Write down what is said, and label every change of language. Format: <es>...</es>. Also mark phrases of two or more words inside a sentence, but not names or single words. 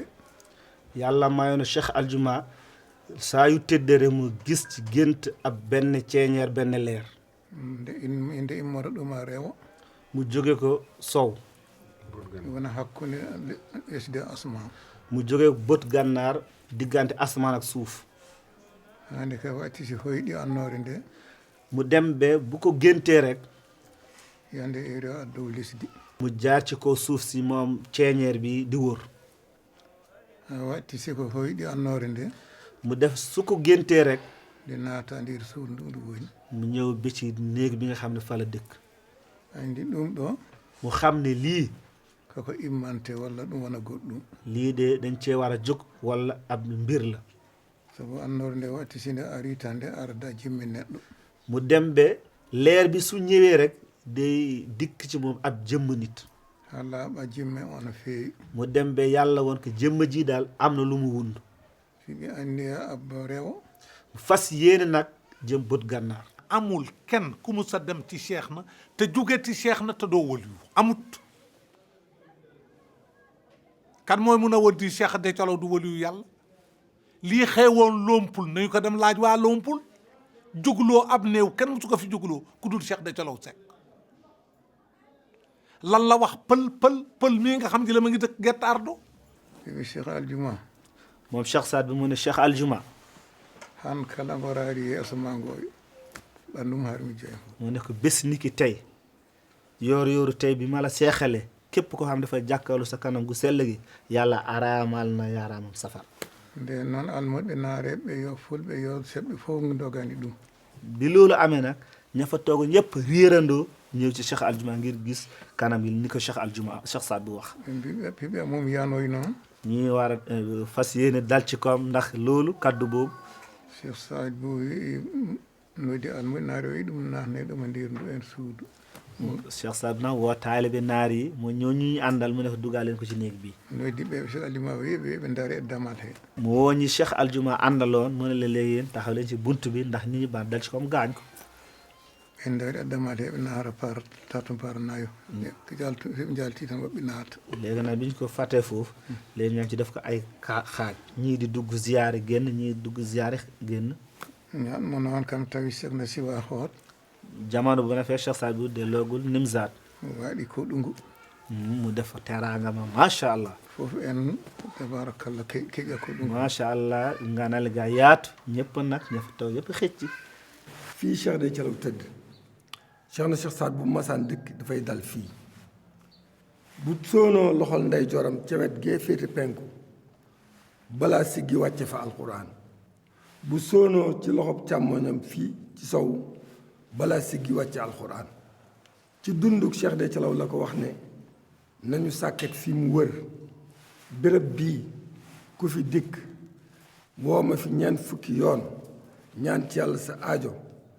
<wo>yàlla mayoon Cheikh Aljuma saa yu tëddere mu gis ci gént ab benn ceeñeer benn leer</wo> <ff>nde immota ɗum a rewo</ff> <wo>mu jóge ko sow</wo> <ff>wona hakkunde lesdi asma</ff> <wo>mu jóge bët gànnaar diggante asmaan ak suuf</wo> <ff>hande ka watti si hoyɗi annoore nde</ff> <wo>mu dem be bu ko géntee rek</wo> <ff>yande eri a dow lesdi</ff> <wo>mu jaar ci kaw suuf si moom ceeñeer bi di wër</wo> <ff>watti siko hoyɗi annoore nde</ff> <wo>mu def su ko géntee rek</wo> <ff>nde naata ndir suudu ndu ndu woni</ff> <wo>mu ñëw bi ci néeg bi nga xam ne fa la dëkk</wo> <ff>andi ɗum ɗo</ff> <wo>mu xam ne lii</wo> <ff>kako immante walla ɗum wona goɗɗum</ff> <wo>lii de dañ cee war a jóg walla ab mbir la</wo> <ff>sabu annoore nde watti si nde arita nde arda jimmi neɗɗo</ff> <wo>mu dem be leer bi su ñëwee rek day dikk ci moom ab jëmm nit</wo> <ff>ha laaɓa jimme ono feewi</ff> <wo>mu dem be yàlla woon ko jëmm ji daal am na lu mu wund</wo> <ff>siɓi anndi abba rewo</ff> <wo>mu fas yéene nag jëm bët gànnaar amul kenn ku mu sa dem ci cheikh na te jóge ci cheikh na te doo waliyu amut kan mooy mun a wër di Cheikh de Thialaw du waliyu yàlla lii xewoon Lompul nañu ko dem laaj waa Lompul jugloo ab néew kenn musu ko fi jugloo ku dul Cheikh de Thialaw Seck lan la wax pël mii nga xam ne la ma ngi dëkk Gett Ardo</wo> <ff>siɓi Cheikh Aljuma</ff> <wo>moom Cheikh Saad bi mu ne Cheikh Aljuma</wo> <ff>han kala ngoraari yeeso ma ngooyo ɓandum har mi jeeya</ff> <wo>mu ne ko bés ni ki tey yooru tey bi ma la seexale képp ko xam dafa jàkkaarlu sa kanam gu sell gi yàlla araamal na yaaraamam safar</wo> <ff>nde noon almuɓe naareɓe yo fulɓe yo seɓɓe fof dogani ɗum</ff> <wo>bi loolu amee nag ña fa toog ñëpp réerandoo ñëw ci Cheikh Aljuma ngir gis kanam yi ni ko Cheikh Aljuma Cheikh Saad bu wax</wo> <ff>ɓe mbiɓe piɓe mum yanoy noon</ff> <wo>ñi war a fas yéene dal ci koom ndax loolu kaddu boobu</wo> <ff>Cheikh Saad bu wi noddi almuɓe naare o yi ɗum natne ɗuma ndir ndu en suudu</ff> <wo>Cheikh Saad nag woo taalibe naar yi mu ñoo ñu àndal mu ne ko dugal leen ko ci néeg bi</wo> <ff>noddi ɓe Cheikh Aljuma wi ɓe daari e damal he</ff> <wo>mu woo ñi Cheikh Aljuma àndaloon mu ne la léegi yéen taxaw leen ci bunt bi ndax nit ñi ba dal ci koom gaañ ko</wo> <ff>en daari e damal he ɓe naara par tatum par nayo jaltu jalti tan woɓɓe naata</ff> <wo>léegi nag bi ñu ko fàttee foofu léegi ñoo ci def ko ay xaaj ñii di dugg ziyaare génn ñii dugg ziyaare génn</wo> <ff>ñaan mo noon kam tawi Cheikh na siwa hoot</ff> <wo>jamono bu ne fee Cheikh Saad bu delloogul Nimzaat</wo> <ff>waɗi ko ɗungu</ff> <wo>mu def teraanga ma</wo> <ar>ما شاء الله</ar> <ff>fof en tabarakallah keƴa ko ɗum</ff> <ar>ما شاء الله</ar> <wo>nganal ga yaatu ñëpp nag ña fa toog yëpp xëcc fii Cheikh de Thialaw tëdd Cheikh na Cheikh Saad bu masaan dëkk dafay dal fii bu soonoo loxol ndey joram ca wet gee féete penku balaa siggi wàcce fa alquran bu soonoo ci loxob càmmoñam fii ci sow balaa siggi wàcce alquran ci dunduk Cheikh de Thialaw la ko wax ne nañu sàkket fi mu wër béréb bii ku fi dikk woo ma fi ñeent fukki yoon ñaan ci yàlla sa aajo</wo>